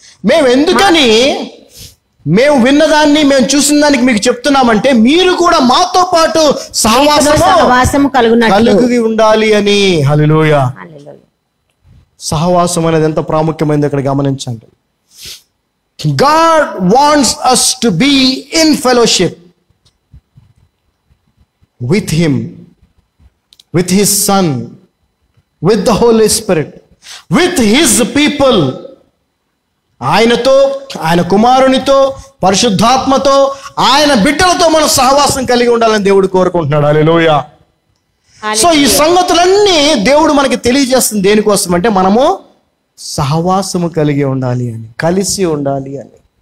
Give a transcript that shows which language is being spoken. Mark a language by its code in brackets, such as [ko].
[te] మేము ఎందుకని మేము విన్నదాన్ని మేము చూసిన దానికి మీకు చెప్తున్నామంటే మీరు కూడా మాతో పాటు సహవాసము కలిగి ఉండాలి అని. హల్లెలూయా. సహవాసం అనేది ఎంత ప్రాముఖ్యమైనది ఇక్కడ గమనించండి. [en] God wants us to be in fellowship with Him, with His Son, with the Holy Spirit, with His people. [te] ఆయనతో, ఆయన కుమారునితో, పరిశుద్ధాత్మతో, ఆయన బిడ్డలతో మనం సహవాసం కలిగి ఉండాలని దేవుడు కోరుకుంటున్నాడు. హల్లెలూయా. సో ఈ సంగతులన్నీ దేవుడు మనకి తెలియజేస్తుంది దేనికోసం అంటే మనము సహవాసము కలిగి ఉండాలి అని, కలిసి ఉండాలి అని.